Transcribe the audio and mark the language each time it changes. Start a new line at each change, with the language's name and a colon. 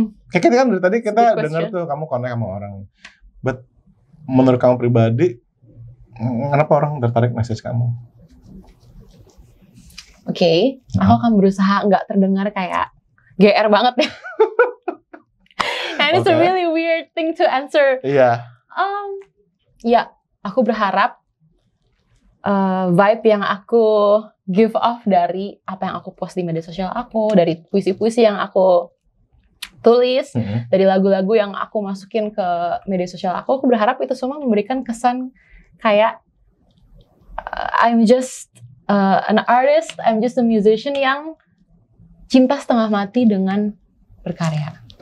Indonesian: Kayak kita kan dari tadi kita dengar tuh kamu connect sama orang. But menurut kamu pribadi, kenapa orang tertarik message kamu? Oke, aku akan berusaha nggak terdengar kayak GR banget ya.
English: And it's a really weird thing to answer.
Indonesian: Iya. Ya, aku berharap vibe yang aku give off dari apa yang aku post di media sosial aku, dari puisi-puisi yang aku tulis, dari lagu-lagu yang aku masukin ke media sosial aku berharap itu semua memberikan kesan kayak
English: I'm just an artist, I'm just a musician
Indonesian: yang cinta setengah mati dengan berkarya.